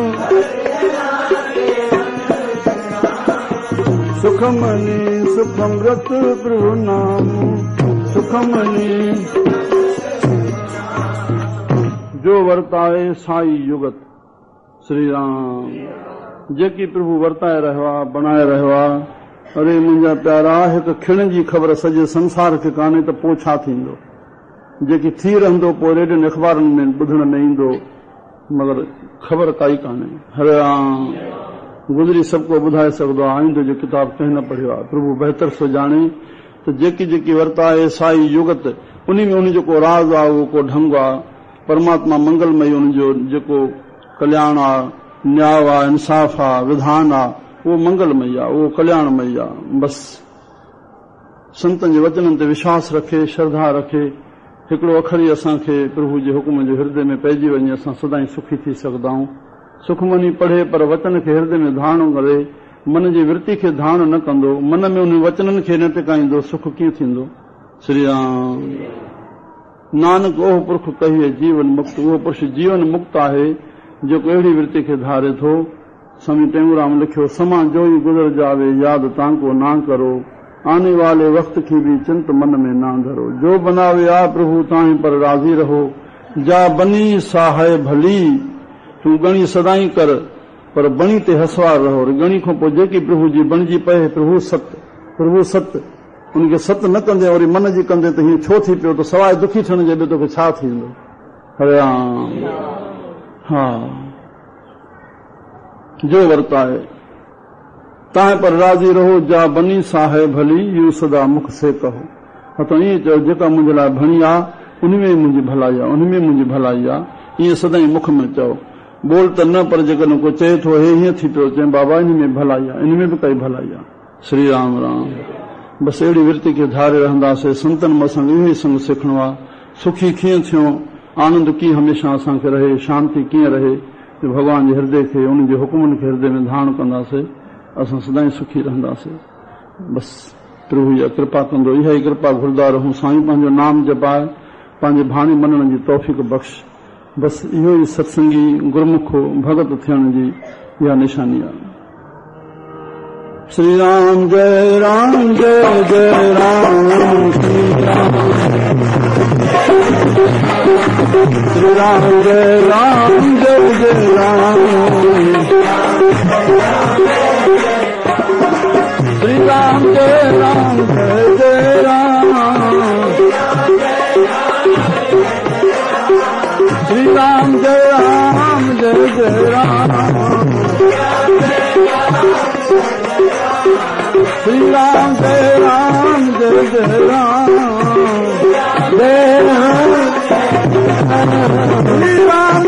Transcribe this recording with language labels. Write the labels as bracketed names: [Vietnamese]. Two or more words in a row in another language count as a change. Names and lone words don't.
[Punjabi] सुखमणि सुखमृत प्रभु नाम सुखमणि जो वर्ताए साई युगत [Sindhi] श्री राम जेकी प्रभु वर्ताए रहवा बनाए रहवा अरे मुंहिंजा प्यारा हिकु खिण जी ख़बर सॼे संसार खे कान्हे त पोइ छा थींदो जेकी थी रहंदो पोइ रेडियोनि अख़बारनि में ॿुधण में ईंदो मगर ख़बर काई कान्हे हरे राम गुज़री सभु को ॿुधाए सघंदो आहे आईंदो जो किताब कंहिं न पढ़ियो आहे प्रभु बहितर सो ॼाणे त जेकी जेकी वर्ताए साई युगत उन में उन जेको राज़ आहे उहो को ढंग आहे परमात्मा मंगलमय उनजो जेको कल्याण आहे न्याय आहे इंसाफ़ आहे विधान आहे उहो मंगलमय आहे उहो कल्याणमय आहे बस संतनि जे वचननि ते विश्वास रखे श्रद्धा रखे हिकिड़ो अखर ई असांखे प्रभु जे हुकुम जो हृदय में पइजी वञे असां सदाईं सुखी थी सघंदा आहियूं सुखमनी पढ़े पर वचन खे हृदय में धारणो करे मन जी वृत्ति खे धारण न कंदो मन में उन वचननि खे न टिकाईंदो सुख कीअं थींदो श्री राम [Punjabi] नानक ओह पुरख कहिए जीवन मुक्त [Sindhi] उहो पुरुष जीवन मुक्त आहे जेको अहिड़ी वृत्ति खे धारे थो स्वामी टेऊंराम लिखियो [Hindi] समा जो ही गुज़र जावे याद तांको ना करो आने वाले वक्त की भी चिंत मन में ना धरो जो बनावे आ प्रभु ताहीं पर राज़ी रहो जा बनी सा है भली [Sindhi] तू गणी सदाई कर पर बणी ते हसवार रहो गणी खां पोइ जेकी प्रभु जी बणिजी पए प्रभु सत उनखे सत न कंदे वरी मन जी कंदे त हीअं छो थी पियो त सवाइ दुखी थियण जे ॿियो तोखे छा थींदो हरे राम हा [Hindi] जो वर्ताए तां पर राज़ी रहो जा बनी सा है भली यू सदा मुख से कहो [Sindhi] हा त ईअं चओ जेका मुंहिंजे लाइ भणी आहे उन में मुंहिंजी भलाई आहे उन में मुंहिंजी भलाई आहे ईअं सदाईं मुख में चओ बोल त न पर जेकॾहिं को चए थो हे हीअं थी पियो चए बाबा इन में भलाई आहे इन में बि काई भलाई आहे श्री राम राम बसि अहिड़ी वृत्ति खे धारे रहंदासीं संतनि मां असांखे इहो ई संग सिखणो आहे सुखी कीअं थियो आनंद कीअं हमेशह असांखे रहे शांती कीअं रहे भॻवान जे हृदय खे उन जे हुकुमनि खे हृदय में धारण कंदासीं असां सदाईं सुखी रहंदासीं बसि प्रभु इहा कृपा कंदो इहा ई कृपा घुरदा रहूं साईं पंहिंजो नाम जपाए पंहिंजे भाणी मञण जी तौफ़ीक़ बख़्श बसि इहो ई सत्संगी गुरमुख भगत थियण जी इहा निशानी आहे श्री राम जय जय राम श्री राम श्री राम जय राम श्री राम जय राम जय राम श्री राम जय राम जय राम श्री राम जय राम जय राम जय राम श्री राम